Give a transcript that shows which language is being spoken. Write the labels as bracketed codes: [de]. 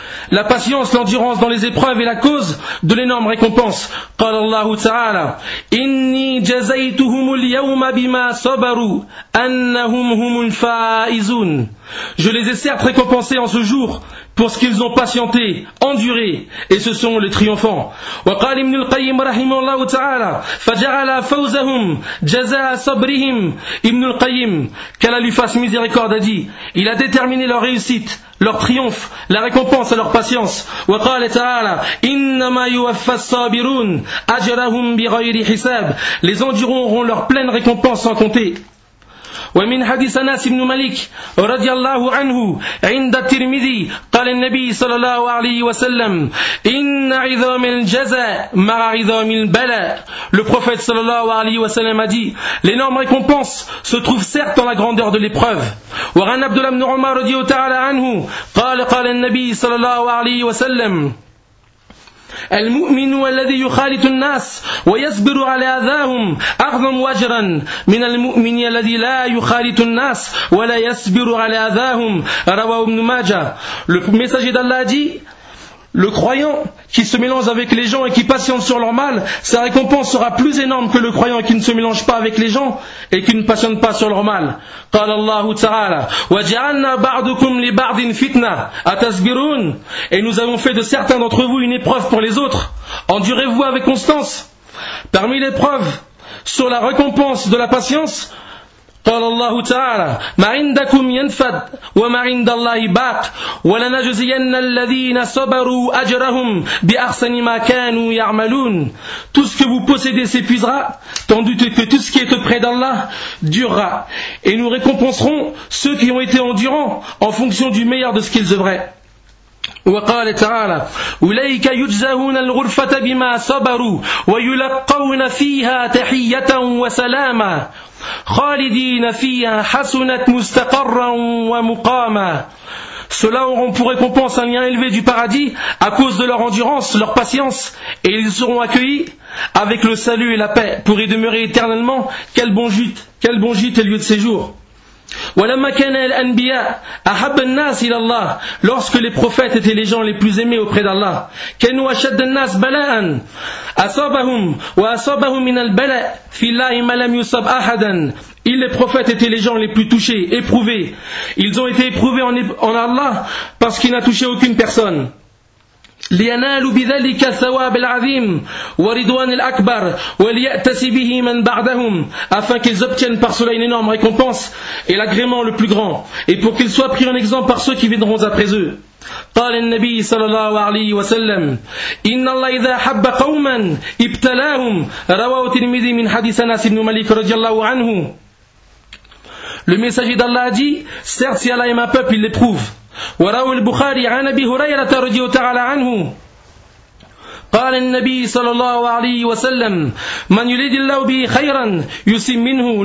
[fr] La patience, l'endurance dans les épreuves est la cause de l'énorme récompense. [ar] قال الله تعالى إني جزيتهم اليوم بما صبروا أنهم هم الفائزون. [fr] Je les ai certes récompensés en ce jour pour ce qu'ils ont patienté, enduré, et ce sont les triomphants. [ar] وقال ابن القيم رحمه الله تعالى فجعل فوزهم جزاء صبرهم. [fr] ابن القيم, qu'Allah lui fasse miséricorde, a dit, il a déterminé leur réussite, leur triomphe, la récompense à leur patience. [ar] وقال تعالى إنما يوفى الصابرون أجرهم بغير حساب. [fr] Les endurants auront leur pleine récompense sans compter. [ar] ومن حديث أنس بن مالك رضي الله عنه عند الترمذي قال النبي صلى الله عليه وسلم إن عظام الجزاء مع عظام البلاء. [fr] Le prophète صلى الله عليه وسلم a dit, l'énorme récompense se trouve certes dans la grandeur de l'épreuve. [ar] وعن عبد الله بن عمر رضي الله تعالى عنه قال النبي صلى الله عليه وسلم المؤمن الذي يخالط الناس ويصبر على أذاهم أعظم أجرا من المؤمن الذي لا يخالط الناس ولا يصبر على أذاهم. رواه ابن ماجه. [fr] Le messager d'Allah dit, le croyant qui se mélange avec les gens et qui patiente sur leur mal, sa récompense sera plus énorme que le croyant qui ne se mélange pas avec les gens et qui ne patiente pas sur leur mal. [ar] قال الله تعالى وجعلنا بعضكم لبعض فتنة أتصبرون. [fr] Et nous avons fait de certains d'entre vous une épreuve pour les autres. Endurez-vous avec constance. Parmi l'épreuve sur la récompense de la patience, [ar] قال الله تعالى ما عندكم ينفد وما عند الله باق ولنجزين الذين صبروا أجرهم بأحسن ما كانوا يعملون. [fr] Tout ce que vous possédez s'épuisera, tandis que tout ce qui est auprès d'Allah durera, et nous récompenserons ceux qui ont été endurants en fonction du meilleur de ce qu'ils œuvraient. [ar] وقال تعالى أولئك يجزون الغرفة بما صبروا ويلقون فيها تحية وسلاما خالدين فيها حسنة مستقرا ومقاما. [fr] Ceux-là auront pour récompense un lien élevé du paradis à cause de leur endurance, leur patience, et ils seront accueillis avec le salut et la paix pour y demeurer éternellement. Quel bon gîte et lieu de séjour. [ar] ولما كان الأنبياء أحب الناس إلى الله. [fr] Lorsque les prophètes étaient les gens les plus aimés auprès d'Allah. [ar] كانوا أشد الناس بلاء أصابهم وأصابهم من البلاء في الله ما لم يصب أحدا. [fr] Ils, les prophètes, étaient les gens les plus touchés, éprouvés. Ils ont été éprouvés en Allah parce qu'il n'a touché aucune personne. [ar] لينالوا بذلك الثواب العظيم ورضوان الأكبر وليأتسي به من بعدهم. [fr] Afin qu'ils obtiennent par cela une énorme récompense et l'agrément le plus grand, et pour qu'ils soient pris en exemple par ceux qui viendront après eux. [ar] قال النبي صلى الله عليه وسلم إن الله إذا حب قوما ابتلاهم. رواه الترمذي من حديث أنس بن مالك رضي الله عنه. [fr] Le messager d'Allah a dit, certes si Allah aime un peuple, il l'éprouve. [ar] وروى البخاري عن ابي هريره رضي الله تعالى عنه قال النبي صلى الله عليه وسلم من يريد الله به خيرا يسم منه.